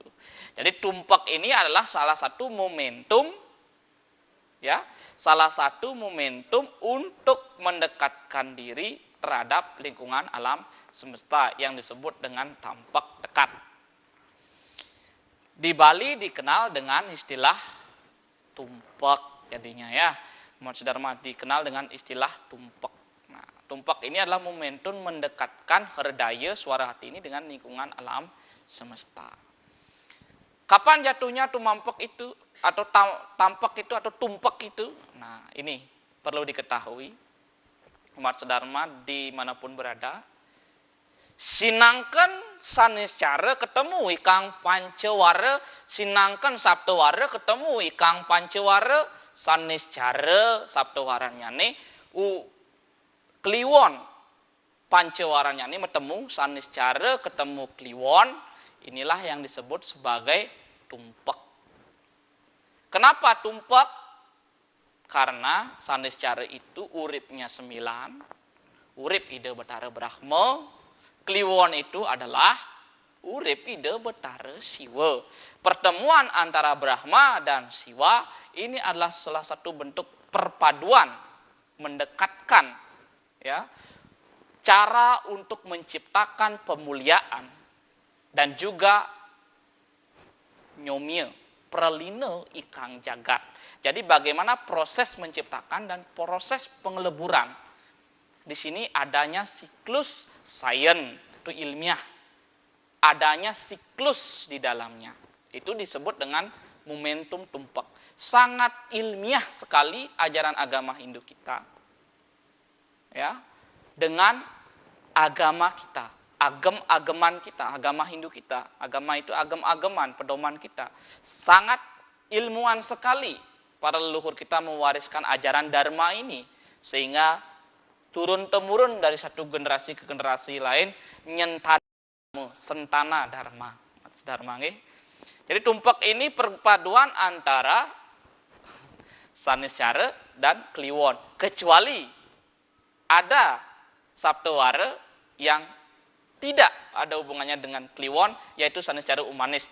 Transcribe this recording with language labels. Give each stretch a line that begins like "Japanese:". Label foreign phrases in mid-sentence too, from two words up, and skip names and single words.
Indonesian: Jadi tumpak ini adalah salah satu momentum, ya, salah satu momentum untuk mendekatkan diri terhadap lingkungan alam semesta yang disebut dengan tampak dekat. Di Bali dikenal dengan istilah tumpak jadinya, ya. Umat Dharma dikenal dengan istilah tumpak. Nah, tumpak ini adalah momentum mendekatkan herdaya suara hati ini dengan lingkungan alam semesta. Kapan jatuhnya tumampak itu atau tampak itu atau tumpak itu? Nah, ini perlu diketahui umat Dharma dimanapun berada.
Kawi: Sinangkan saniscara ketemu ikang pancawara, sinangkan sabtawara ketemu ikang pancawara, saniscara sabtawaranya nih kliwon pancawaranya nih bertemu saniscara ketemu kliwon,
Indonesian: inilah yang disebut sebagai tumpak. Kenapa tumpak? Karena saniscara itu uripnya 9, urip ide Betara Brahma. Kliwon itu adalah urip ide Betara Siwa. Pertemuan antara Brahma dan Siwa ini adalah salah satu bentuk perpaduan, mendekatkan, ya, cara untuk menciptakan pemuliaan dan juga nyomye,
Kawi: pralina ikang jagat.
Indonesian: Jadi bagaimana proses menciptakan dan proses pengeleburan. Di sini adanya siklus sains itu ilmiah, adanya siklus di dalamnya. Itu disebut dengan momentum tumpak. Sangat ilmiah sekali ajaran agama Hindu kita, ya, dengan agama kita, agam-agaman kita, agama Hindu kita. Agama itu agam-agaman, pedoman kita. Sangat ilmuwan sekali para leluhur kita mewariskan ajaran Dharma ini, sehingga turun-temurun dari satu generasi ke generasi lain nyentana sentana Dharma. Dharma nggih. Jadi tumpak ini perpaduan antara saniscara dan kliwon. Kecuali ada sabtawara yang tidak ada hubungannya dengan kliwon, yaitu saniscara umanis.